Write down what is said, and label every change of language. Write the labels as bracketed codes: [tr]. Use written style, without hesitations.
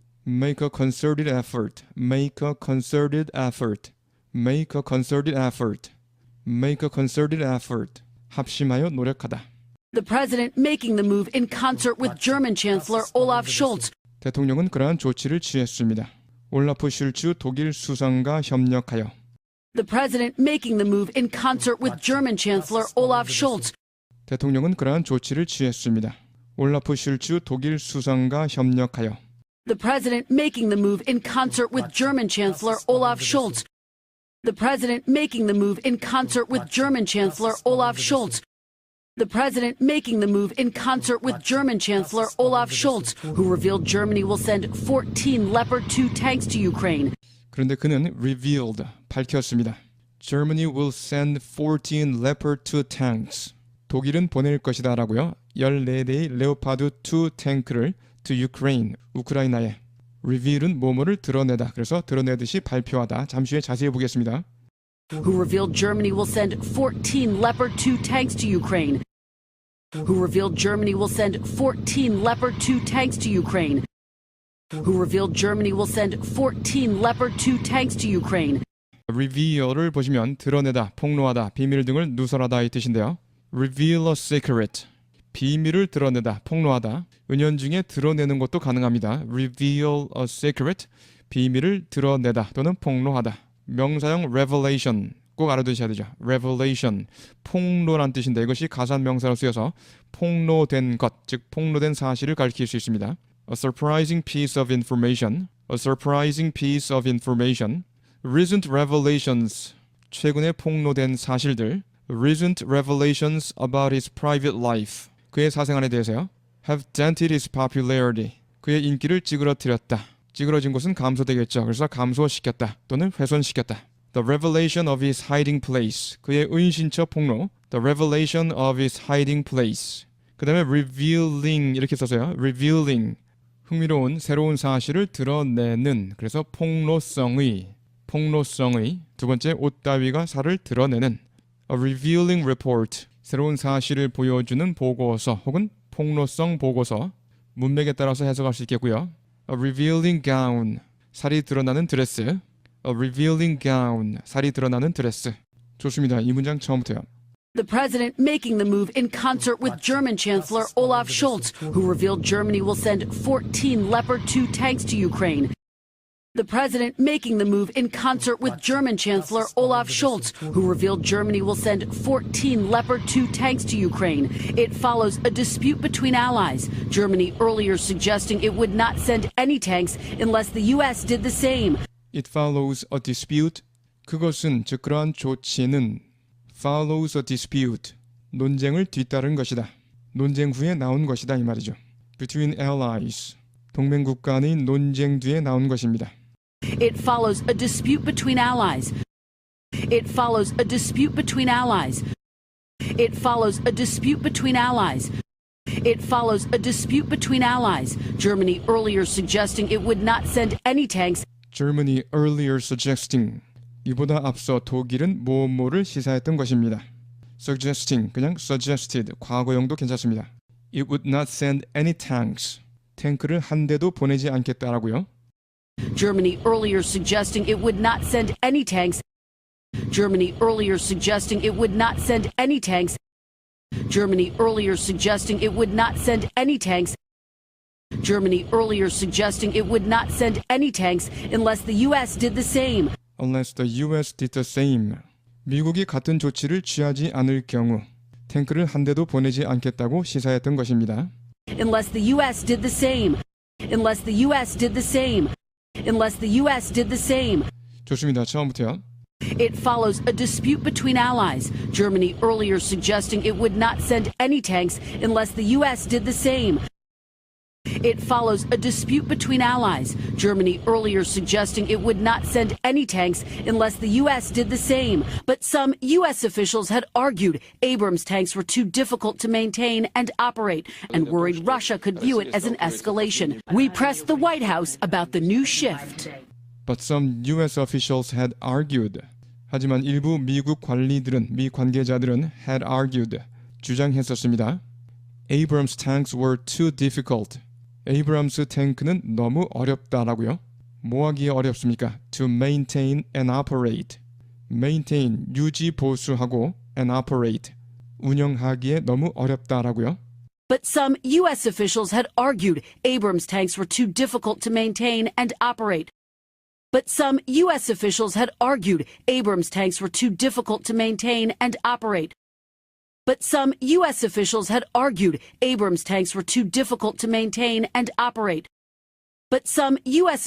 [en] make a concerted effort, make a concerted effort, make a concerted effort. make a concerted effort. [ko] 합심하여 노력하다. [en] The president making the move in concert with German Chancellor Olaf Scholz. [ko] 대통령은 그러한 조치를 취했습니다. 올라프 슐츠 독일 수상과 협력하여. [en] The president making the move in concert with German Chancellor Olaf Scholz. [ko] 대통령은 그러한 조치를 취했습니다. 올라프 슐츠 독일 수상과 협력하여. [en] The president making the move in concert with German Chancellor Olaf Scholz. The president making the move in concert with German Chancellor Olaf Scholz. The president making the move in concert with German Chancellor Olaf Scholz, who revealed Germany will send 14 Leopard 2 tanks to Ukraine. [ko] 그런데 그는 revealed, 밝혔습니다. [en] Germany will send 14 Leopard 2 tanks. [ko] 독일은 보낼 것이다 라고요. 14대의 레오파드 2 탱크를 [en] to Ukraine, [ko] 우크라이나에. reveal은 뭐뭐를 드러내다. 그래서 드러내듯이 발표하다. 잠시 후에 자세히 보겠습니다. [en] Who revealed Germany will send 14 Leopard 2 tanks to Ukraine. who revealed Germany will send 14 Leopard 2 tanks to Ukraine. Who revealed Germany will send 14 Leopard 2 tanks to Ukraine. [ko] reveal을 보시면 드러내다, 폭로하다, 비밀 등을 누설하다 이 뜻인데요. [en] reveal a secret, [ko] 비밀을 드러내다, 폭로하다. 은연중에 드러내는 것도 가능합니다. [en] reveal a secret, [ko] 비밀을 드러내다 또는 폭로하다. 명사형 revelation 꼭 알아두셔야 되죠. revelation, 폭로란 뜻인데 이것이 가산명사로 쓰여서 폭로된 것, 즉 폭로된 사실을 가리킬 수 있습니다. [en] A surprising piece of information, a surprising piece of information. Recent revelations, [ko] 최근에 폭로된 사실들. [en] Recent revelations about his private life, [ko] 그의 사생활에 대해서요. [en] Have dented his popularity, [ko] 그의 인기를 찌그러뜨렸다. 찌그러진 곳은 감소되겠죠. 그래서 감소시켰다 또는 훼손시켰다. [en] The revelation of his hiding place, [ko] 그의 은신처 폭로. [en] The revelation of his hiding place. [ko] 그 다음에 revealing 이렇게 써서요. revealing, 흥미로운 새로운 사실을 드러내는. 그래서 폭로성의. 두 번째, 옷 따위가 살을 드러내는. [en] A revealing report, [ko] 새로운 사실을 보여주는 보고서 혹은 폭로성 보고서. 문맥에 따라서 해석할 수 있겠고요. [en] A revealing gown, [ko] 살이 드러나는 드레스. A revealing gown, 살이 드러나는 드레스. 좋습니다. 이 문장 처음부터요. [en] The president making the move in concert with German Chancellor Olaf Scholz, who revealed Germany will send 14 Leopard 2 tanks to Ukraine. The president making the move in concert with German Chancellor Olaf Scholz, who revealed Germany will send 14 Leopard 2 tanks to Ukraine. It follows a dispute between allies, Germany earlier suggesting it would not send any tanks unless the U.S. did the same. It follows a dispute. [ko] 그것은 즉 그러한 조치는 [en] follows a dispute, [ko] 논쟁을 뒤따른 것이다. 논쟁 후에 나온 것이다 이 말이죠. [en] Between allies, [ko] 동맹국 간의 논쟁 뒤에 나온 것입니다. [en] It follows a dispute between allies. It follows a dispute between allies. It follows a dispute between allies. It follows a dispute between allies, Germany earlier suggesting it would not send any tanks. Germany earlier suggesting, [ko] 이보다 앞서 독일은 뭐뭐를 시사했던 것입니다. Suggesting, 그냥 suggested, 과거형도 괜찮습니다. [en] It would not send any tanks, [ko] 탱크를 한 대도 보내지 않겠다라고요. [en] Germany earlier suggesting it would not send any tanks. Germany earlier suggesting it would not send any tanks. Germany earlier suggesting it would not send any tanks. Germany earlier suggesting it would not send any tanks unless the U.S. did the same. Unless the U.S. did the same. [ko] 미국이 같은 조치를 취하지 않을 경우 탱크를 한 대도 보내지 않겠다고 시사했던 것입니다. [en] Unless the U.S. did the same. Unless the U.S. did the same. Unless the U.S. did the same. [ko] 좋습니다. 처음부터요. [en] It follows a dispute between allies, Germany earlier suggesting it would not send any tanks unless the U.S. did the same. It follows a dispute between allies, Germany earlier suggesting it would not send any tanks unless the U.S. did the same. But some U.S. officials had argued Abrams tanks were too difficult to maintain and operate and worried Russia could view it as an escalation. We pressed the White House about the new shift. But some U.S. officials had argued. [ko] 하지만 일부 미국 관리들은, 미 관계자들은 [en] had argued, [ko] 주장했었습니다. [en] Abrams tanks were too difficult. [ko] 에이브람스 탱크는 너무 어렵다라고요. 뭐 하기에 어렵습니까? [en] To maintain and operate. [ko] maintain, 유지 보수하고 [en] and operate, [ko] 운영하기에 너무 어렵다라고요. [en] But some U.S. officials had argued Abrams tanks were too difficult to maintain and operate. But some U.S. officials had argued Abrams tanks were too difficult to maintain and operate. But some U.S. officials had argued Abrams tanks were too difficult to maintain and operate. But some U.S.